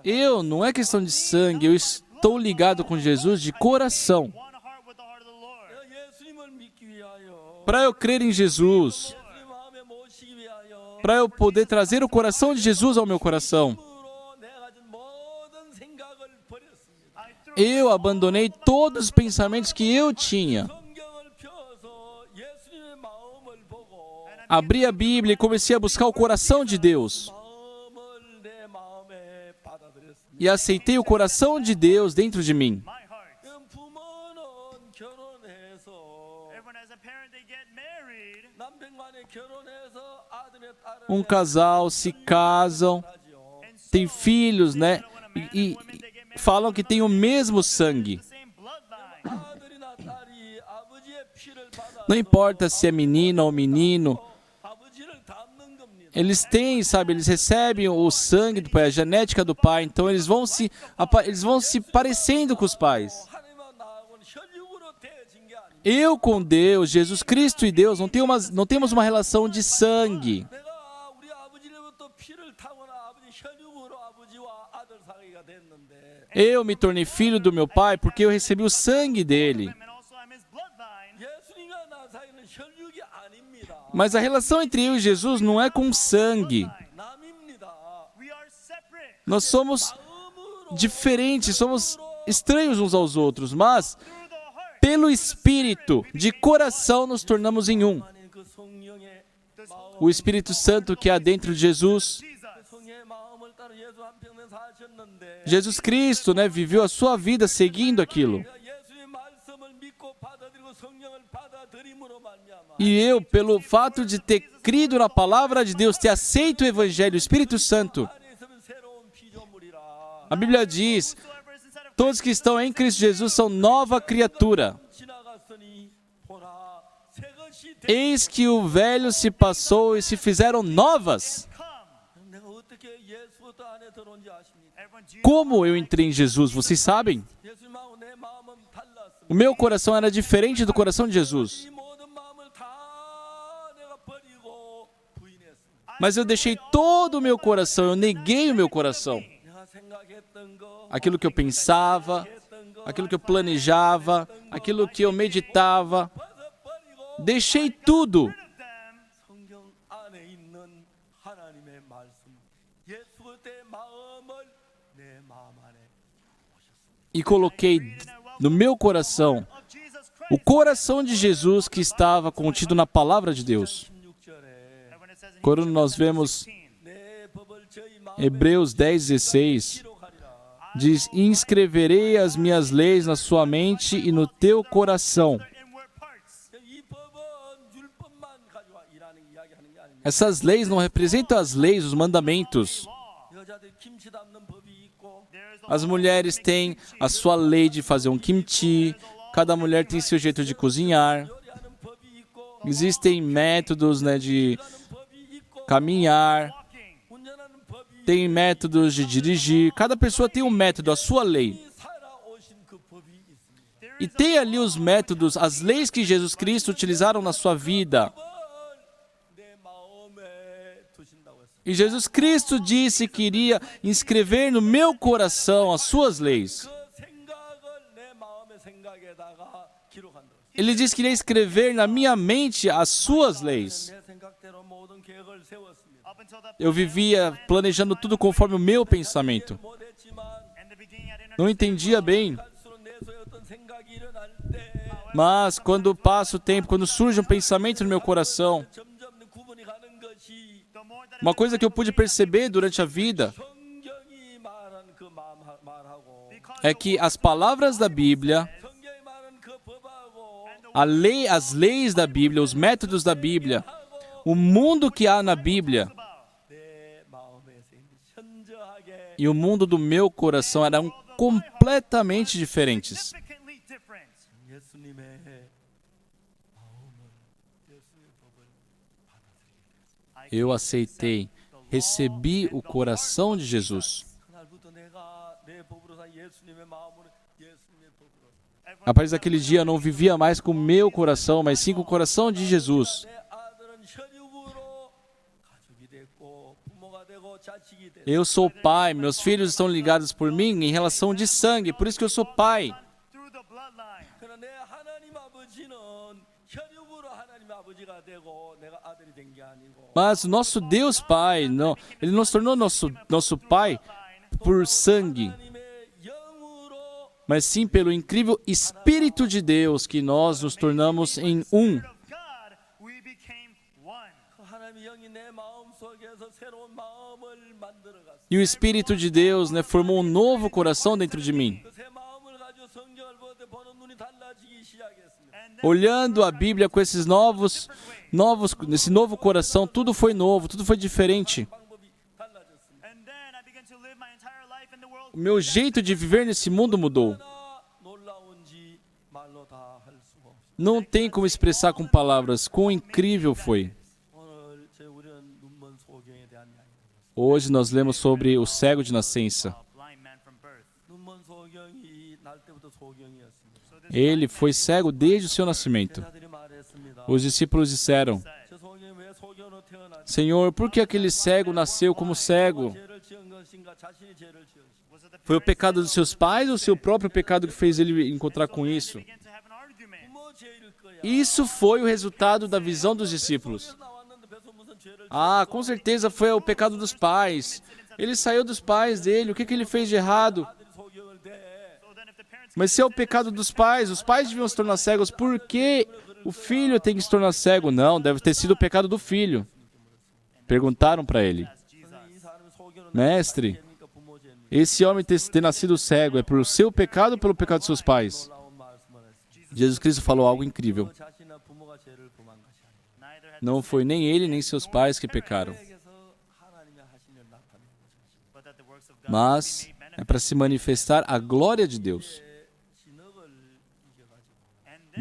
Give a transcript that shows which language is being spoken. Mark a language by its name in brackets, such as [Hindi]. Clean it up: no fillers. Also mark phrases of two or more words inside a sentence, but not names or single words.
[Portuguese] Eu, não é questão de sangue, eu estou ligado com Jesus de coração. [English] One heart with the heart of the Lord. [Korean] 예수님을 믿기 위하여, [Portuguese] Para eu crer em Jesus, [Korean] 예수님 마음에 모시기 위하여, [Portuguese] para eu poder trazer o coração de Jesus ao meu coração. [Korean] 으로 내가 가진 모든 생각을 버렸습니다. [English] I threw [Portuguese] Eu abandonei todos os pensamentos que eu tinha. [Korean] 성경을 펴서 예수님의 마음을 보고 [Portuguese] Abri a Bíblia e comecei a buscar o coração de Deus. [Korean] 마음을 내 마음에 받아들였습니다. [Portuguese] E aceitei o coração de Deus dentro de mim. [English] my heart. [Korean] 그럼 부모는 결혼해서 [English] Everyone as a parent, they get married. [Korean] 남편간에 결혼해서 아들의 딸을 [Portuguese] Um casal se casam, [Korean] 하지요. [Portuguese] tem filhos, né? E falam que tem o mesmo sangue. [English] The same bloodline. [Korean] 아들이나 딸이 아버지의 피를 받아 [Portuguese] Não importa se é menina ou menino, [Korean] 아버지를 닮는 겁니다. [Portuguese] eles têm, sabe, eles recebem o sangue do pai, a genética do pai, então eles vão se parecendo com os pais. [Korean] 하나님과 나하고는 혈육으로 되어진 게 아닙니다. [Portuguese] Eu com Deus, Jesus Cristo e Deus, não temos uma relação de sangue. [Korean] 내가 우리 아버지로부터 피를 타거나 아버지 혈육으로 아버지와 아들 사이가 됐는데 [Portuguese] Eu me tornei filho do meu pai porque eu recebi o sangue dele. [English] And also I'm his bloodline. [Korean] 예수님과 나 사이는 혈육이 아닙니다. [Portuguese] Mas a relação entre eu e Jesus não é com sangue. [Korean] 남입니다. [English] We are separate. [Portuguese] Nós somos [Korean] 마음으로 [Portuguese] diferentes, somos estranhos uns aos outros, mas [English] Through the heart. [Portuguese] pelo Espírito, de coração, nos tornamos em um. [Korean] 아닌 그 성령의 [Portuguese] O Espírito Santo que há dentro de Jesus. Jesus. [Korean] 성령의 마음을 따라 예수 한 평생 사셨는데 [Portuguese] Jesus Cristo, né, viveu a sua vida seguindo aquilo. [Korean] 예수의 말씀을 믿고 받아들이고 성령을 받아들임으로 말미암아 [Portuguese] E eu, pelo fato de ter crido na palavra de Deus, ter aceito o Evangelho, o Espírito Santo, [Korean] 안에 있으면 새로운 피조물이라. [Portuguese] a Bíblia diz, [English] Whosoever is inside of [Portuguese] todos que estão em Cristo Jesus são nova criatura. [Korean] 지나갔으니 보라 새 것이 [Portuguese] Eis que o velho se passou e se fizeram novas. [English] come. [Korean] 내가 어떻게 예수부터 안에 들어온지 아십니까? [English] Everyone, Jesus. [Portuguese] Como eu entrei em Jesus, vocês sabem? [Korean] 예수님하고 내 마음은 달랐습니다. [Portuguese] O meu coração era diferente do coração de Jesus. [Korean] 이 모든 마음을 다 내가 버리고 부인했습니다. [Portuguese] Mas eu deixei todo o meu coração, eu neguei o meu coração. [Korean] 내가 생각했던 거, [Portuguese] Aquilo que eu pensava, [Korean] 했던 거 [Portuguese] aquilo que eu planejava, aquilo que eu meditava. [Korean] 버리고 [Portuguese] Deixei tudo [Korean] 성경 안에 있는 하나님의 말씀, 예수의 마음을 내 마음 안에 [Portuguese] e coloquei no meu coração [English] Of Jesus Christ. [Portuguese] o coração de Jesus que estava contido na palavra de Deus. [Korean] 16절에 [English] When it says in [Portuguese] Quando nós vemos [Korean] 내 법을 저희 마음에 [Portuguese] Hebreus 10:16, [Korean] 기록하리라. [Portuguese] diz: inscreverei as minhas leis na sua mente e no teu coração. [English] the inward parts. [Korean] 이 법은 율법만 가지고 일하는 이야기하는 게 아닙니다. [Portuguese] Essas leis não representam as leis, os mandamentos. [Korean] 여자들 김치 담는 법이 있고 [English] There is [Portuguese] As mulheres têm a sua lei de fazer um kimchi, cada mulher tem seu jeito de cozinhar. [Korean] 요리하는 법이 있고 [Portuguese] Existem métodos, né, de [Korean] 하는 법이 있고 [Portuguese] caminhar, [English] walking. [Korean] 운전하는 법이 [Portuguese] tem métodos de dirigir. Cada pessoa tem um método, a sua lei. [Korean] 살아오신 그 법이 있습니다. [Portuguese] E tem ali os métodos, as leis que Jesus Cristo utilizaram na sua vida. [Korean] 법을 내 마음에 두신다고 했습니다. [Portuguese] E Jesus Cristo disse que iria inscrever no meu coração as suas leis. [Korean] 그 생각을 내 마음의 생각에다가 기록한다. [Portuguese] Ele disse que iria escrever na minha mente as suas leis. [Korean] 내 생각대로 모든 계획을 세웠습니다. [English] Up until that [Portuguese] Eu vivia planejando tudo conforme o meu pensamento. [Korean] 못했지만 [English] in the beginning, I didn't [Portuguese] Não entendia bem, [Korean] 갈수록 내 속에 어떤 생각이 일어날 때 [Portuguese] mas quando passa o tempo, quando surge um pensamento no meu coração, [Korean] 점점 구분이 가는 것이 [English] the more that [Portuguese] uma coisa que eu pude perceber durante a vida [Korean] 성경이 말한 그 말하고 [Portuguese] é que as palavras da Bíblia, [Korean] 성경이 말한 그 법하고 [Portuguese] as leis da Bíblia, os métodos da Bíblia, o mundo que há na Bíblia [Korean] 내 마음에서 현저하게 [Portuguese] e o mundo do meu coração eram completamente diferentes. [English] significantly different. [Korean] 예수님의 마음을 예수님의 법을 [Portuguese] Eu aceitei, recebi o coração de Jesus. [Korean] 그날부터 내가 내 법으로 산 예수님의 마음으로 예수님의 법으로 [Portuguese] A partir daquele dia eu não vivia mais com o meu coração, mas sim com o coração de Jesus. [Korean] 내 아들은 혈육으로 가족이 됐고 부모가 되고 자식이 됐고 [Portuguese] Eu sou pai, meus filhos estão ligados por mim em relação de sangue, por isso que eu sou pai. [English] Through the bloodline. [Korean] 그러나 내 하나님 아버지는 혈육으로 하나님 아버지가 되고 내가 아들이 된 게 아니고 [Portuguese] Mas o nosso Deus Pai, não, Ele nos tornou nosso Pai por sangue, [Korean] 하나님의 영으로 [Portuguese] mas sim pelo incrível Espírito de Deus que nós nos tornamos em um. [English] Of God, we became one. [Korean] 그 하나님의 영이 내 마음 속에서 새로운 마음을 만들어갔어. [Portuguese] E o Espírito de Deus, né, formou um novo coração dentro de mim. [Korean] 그 새 마음을 가지고 성경을 볼 때 보는 눈이 달라지기 시작했습니다. [English] And then [Portuguese] Olhando a Bíblia com esses esse novo coração, tudo foi novo, tudo foi diferente. [Korean] 방법이 달라졌습니다. [English] and then I began to live my entire life in the world. [Portuguese] O meu jeito de viver nesse mundo mudou. [Korean] 얼마나 놀라운지 말로 다 할 수가 없습니다. [Portuguese] Não tem como expressar com palavras quão incrível foi. [Korean] 오늘 우리는 눈먼 소경에 대한 이야기입니다. [Portuguese] Hoje nós lemos sobre o cego de nascença. [English] A blind man from birth. [Korean] 눈먼 소경이 날 때부터 소경이었습니다. [Portuguese] Ele foi cego desde o seu nascimento. [Korean] 제자들이 말했습니다. [Portuguese] Os discípulos disseram: [Korean] 저 소경이 왜 소경으로 태어났지? [Portuguese] Senhor, por que aquele cego nasceu como cego? [Korean] 죄를 지은 것인가? 자신이 죄를 지은 것인가? [English] Was it the [Portuguese] Foi o pecado dos seus pais ou o seu próprio pecado que fez ele encontrar com isso? [English] began to have an argument? [Korean] 부모 죄일 거야. [Portuguese] Isso foi o resultado da visão dos discípulos. [Korean] 나왔는데 배서 무슨 죄를 [Portuguese] Ah, com certeza foi o pecado dos pais. Ele saiu dos pais dele, o que ele fez de errado? [Korean] 아들이 소경을 대? [English] So then if the parents [Portuguese] Mas se é o pecado dos pais, os pais deviam se tornar cegos, por que o filho tem que se tornar cego? Não, deve ter sido o pecado do filho. Perguntaram para ele: [English] asked Jesus, [Korean] 이 사람이 소경을 [Portuguese] Mestre, [Korean] 죄입니까? 부모 죄입니까? [Portuguese] esse homem ter nascido cego é por seu pecado ou pelo pecado dos seus pais? [Korean] 놀라운 말씀을 했습니다. [Portuguese] Jesus Cristo falou algo incrível. [Korean] 그 자신이나 부모가 죄를 범한 것이 아니라 [English] neither had [Portuguese] Não foi nem ele nem seus pais que pecaram, [Korean] 에게서 하나님의 하신을 나타내는 것입니다. [English] but that the works of God [Portuguese] mas [English] be made [Portuguese] é para se manifestar a glória de Deus. [Korean] 진흙을 이겨가지고 [English] and